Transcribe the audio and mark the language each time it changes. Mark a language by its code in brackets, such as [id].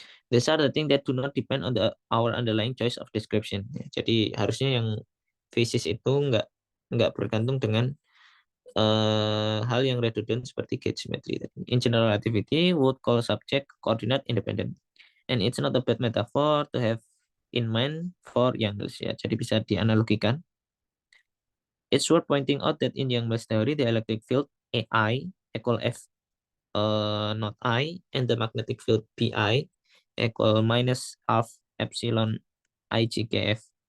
[en] These are the things that do not depend on our underlying choice of description. [id] Ya, jadi harusnya yang fisis itu nggak bergantung dengan hal yang redundant seperti gauge symmetry. [en] In general relativity, would call subject coordinate independent. And it's not a bad metaphor to have in mind for Yang-Mills ya. [id] Jadi bisa dianalogikan. [en] It's worth pointing out that in Yang-Mills theory, the electric field AI equal F not I, and the magnetic field Pi equal minus half epsilon IGKF.